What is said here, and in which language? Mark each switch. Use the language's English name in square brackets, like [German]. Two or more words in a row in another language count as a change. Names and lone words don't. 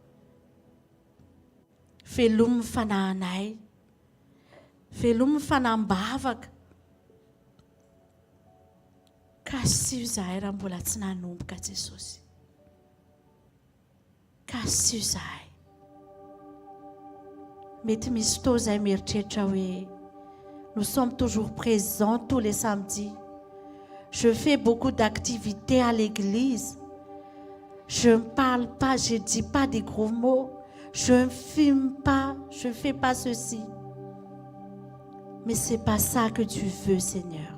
[Malagasy] Velomy ny fanahinay, velomy ny fanambavaka. Kasio izahay raha mbola tsy nanomboka Jesosy. Kasio izahay. Mety misy fotoana izahay mieritreritra hoe [French] nous sommes toujours présents tous les samedis. Je fais beaucoup d'activités à l'église. Je ne parle pas, je ne dis pas des gros mots. Je ne filme pas, je ne fais pas ceci. Mais ce n'est pas ça que tu veux, Seigneur.